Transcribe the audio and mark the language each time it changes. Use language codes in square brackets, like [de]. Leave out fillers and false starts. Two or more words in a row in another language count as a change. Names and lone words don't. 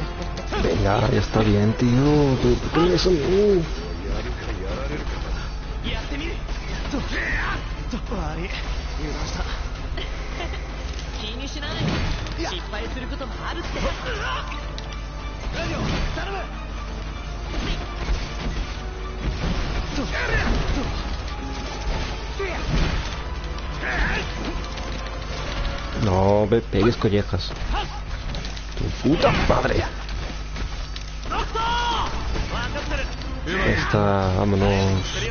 [es] Venga, ya está bien, tío. ¿Por qué me eso a mí? [ja] 悪い油断した気にしない失敗することもあるって何を頼む [es] No me pegues collejas. Tu puta madre. Esta, vámonos.